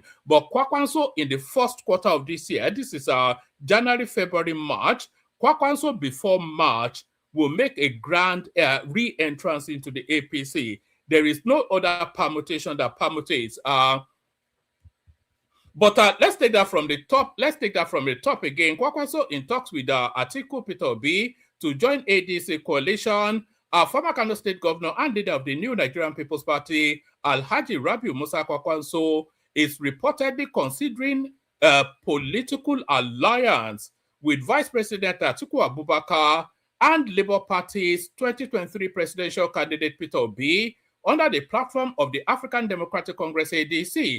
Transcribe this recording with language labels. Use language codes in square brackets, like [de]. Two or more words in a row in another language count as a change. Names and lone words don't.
[en] But Kwakwanso in the first quarter of this year, this is January, February, March, Kwakwanso before March will make a grand re-entrance into the APC. There is no other permutation that permutates. But let's take that from the top. Let's take that from the top again. Kwakwanso in talks with Atiku Peter Obi to join ADC coalition. Former Kano State Governor and leader of the New Nigerian People's Party, Alhaji Rabiu Musa Kwakwanso, is reportedly considering a political alliance with Vice President Atiku Abubakar and Labour Party's 2023 presidential candidate Peter Obi under the platform of the African Democratic Congress ADC.